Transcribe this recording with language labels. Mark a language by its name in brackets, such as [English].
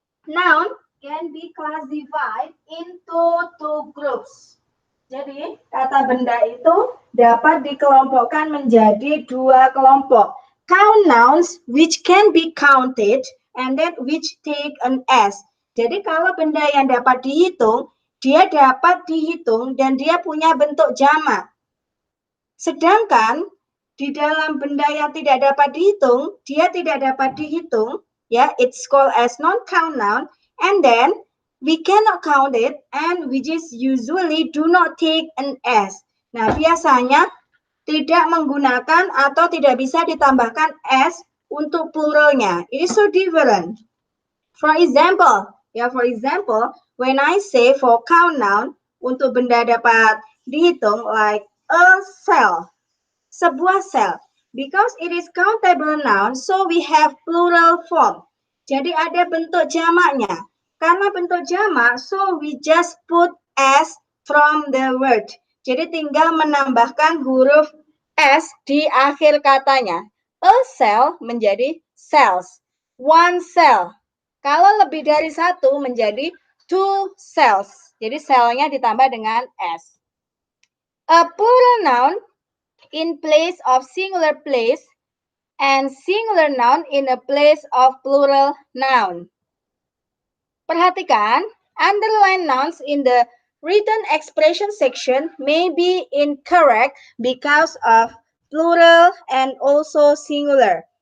[English] Noun can be classified into 2 groups. [Indonesian] Jadi, kata benda itu dapat dikelompokkan menjadi 2 kelompok. [English] Count nouns which can be counted and then which take an S. [Indonesian] Jadi, kalau benda yang dapat dihitung, dia dapat dihitung dan dia punya bentuk jamak. Sedangkan di dalam benda yang tidak dapat dihitung, dia tidak dapat dihitung, ya, [English] it's called as non-count noun, and then we cannot count it, and we just usually do not take an S. [Indonesian] Nah, biasanya tidak menggunakan atau tidak bisa ditambahkan S untuk pluralnya. [English] It is so different. For example, when I say for count noun, [Indonesian] untuk benda dapat dihitung, [English] like a cell, [Indonesian] sebuah sel. [English] Because it is countable noun, so we have plural form. [Indonesian] Jadi ada bentuk jamaknya. Karena bentuk jamak, [English] so we just put S from the word. [Indonesian] Jadi tinggal menambahkan huruf S di akhir katanya. A cell menjadi cells. One cell. Kalau lebih dari satu menjadi 2 cells. Jadi selnya ditambah dengan S. [English] A plural noun in place of singular place and singular noun in a place of plural noun. Perhatikan, underline nouns in the written expression section may be incorrect because of plural and also singular.